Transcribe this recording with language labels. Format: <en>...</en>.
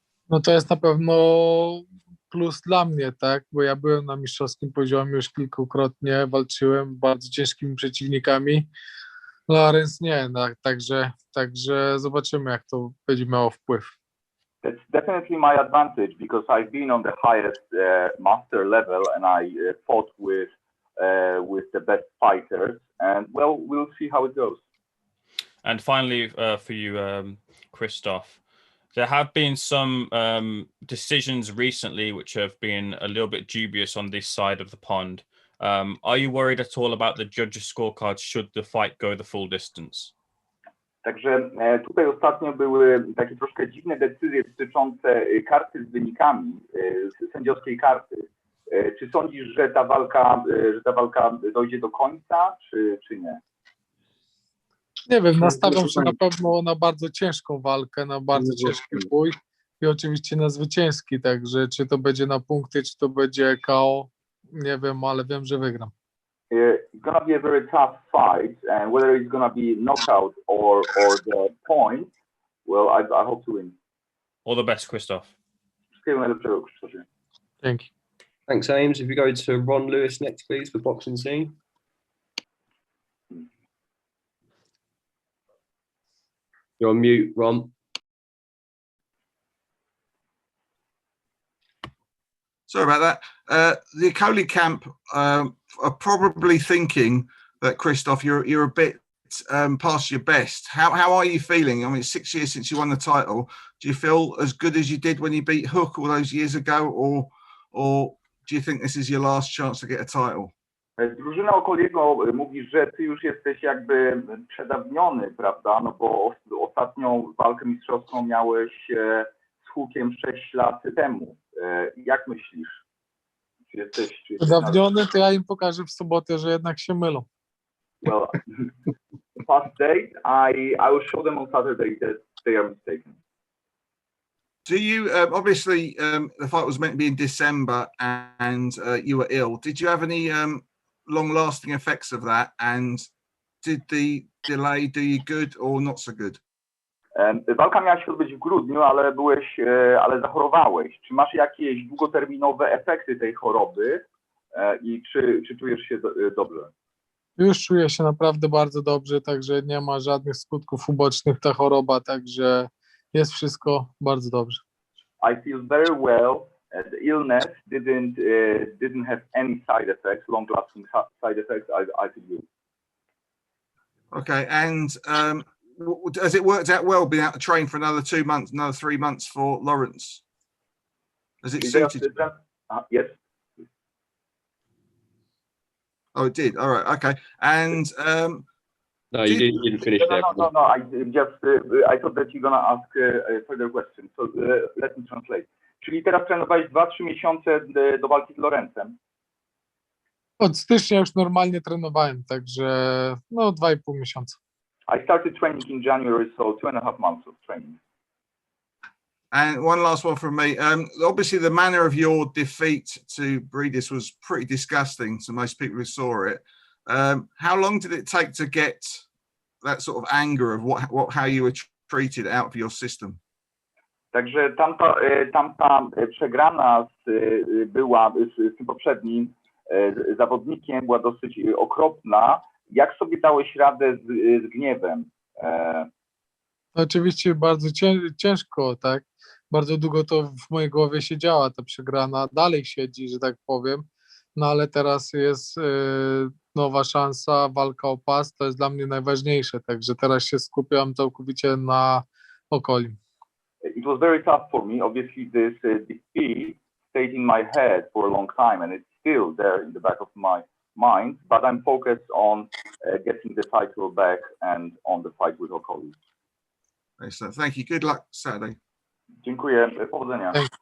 <pl>No to jest na pewno plus dla mnie, tak? Bo ja byłem na mistrzowskim poziomie już kilkukrotnie, walczyłem z bardzo ciężkimi przeciwnikami. Lawrence nie, no, także zobaczymy, jak to będzie miało wpływ.</pl> <en>That's definitely my advantage because I've been on the highest master level and I fought with the best fighters, and well, we'll see how it goes. And finally, for you, Krzysztof, there have been some decisions recently which have been a little bit dubious on this side of the pond. Are you worried at all about the judges' scorecards should the fight go the full distance?</en> <pl>Także tutaj ostatnio były takie troszkę dziwne decyzje dotyczące karty z wynikami, sędziowskiej karty. Czy sądzisz, że ta walka dojdzie do końca, czy nie? Nie wiem, nastawiam się na pewno na bardzo ciężką walkę, na bardzo ciężki bój i oczywiście na zwycięski, także czy to będzie na punkty, czy to będzie KO, nie wiem, ale wiem, że wygram.</pl> <en>It's gonna be a very tough fight, and whether it's gonna be knockout or the point, well, I hope to win. All the best, Krzysztof.</en> <pl>Wszystkiego najlepszego, Krzysztofie. Dzięki.</pl> <en>Thanks, Ames. If you go to Ron Lewis next, please, for boxing scene. You're on mute, Ron. Sorry about that. The Okolie camp are probably thinking that, Krzysztof, you're a bit past your best. How are you feeling? I mean, it's 6 years since you won the title. Do you feel as good as you did when you beat Hook all those years ago, or do you think this is your last chance to get a title?</en> <pl>Drużyna Okoliego mówi, że ty już jesteś jakby przedawniony, prawda? No bo ostatnią walkę mistrzowską miałeś z Hookiem 6 lat temu. Jak myślisz? Czy jesteś Przedawniony, to ja im pokażę w sobotę, że jednak się mylą.</pl> <en>Well, past date, I will show them on Saturday that they are mistaken. Do you obviously the fight was meant to be in December and you were ill. Did you have any long-lasting effects of that? And did the delay do you good or not so good?</en> <pl>Walka miała się odbyć w grudniu, ale zachorowałeś. Czy masz jakieś długoterminowe efekty tej choroby i czy czujesz się dobrze? Już czuję się naprawdę bardzo dobrze, także nie ma żadnych skutków ubocznych ta choroba, także jest wszystko bardzo dobrze.</pl> <en>I feel very well. The illness didn't have any side effects, long-lasting side effects. I feel good. Okay, and has it worked out well being out to train for another 2 months, another 3 months for Lawrence? Has it suited you? Yes. Oh, it did. All right. Okay. And No, you didn't finish there. No. I thought that you're gonna ask a further question. So let me translate.</en> <pl>Czyli teraz trenowałeś 2-3 miesiące do walki z Lawrencem? Od stycznia już normalnie trenowałem, także no 2,5 miesiąca.</pl> <en>I started training in January, so 2.5 months of training. And one last one from me. Obviously, the manner of your defeat to Briedis was pretty disgusting to most people who saw it. How long did it take to get that sort of anger of how you were treated out of your system?</en> <pl>Także tamta przegrana z tym poprzednim zawodnikiem była dosyć okropna. Jak sobie dałeś radę z gniewem? Oczywiście bardzo ciężko, tak? Bardzo długo to w mojej głowie siedziała ta przegrana, dalej siedzi, że tak powiem, no ale teraz jest nowa szansa, walka o pas, to jest dla mnie najważniejsze, także teraz się skupiam całkowicie na Okoli.</pl> <en>It was very tough for me. Obviously, this defeat stayed in my head for a long time, and it's still there in the back of my mind. But I'm focused on getting the title back and on the fight with Okolie. Excellent. Thank you. Good luck Saturday.</en> <pl>Dziękuję. Powodzenia.</pl>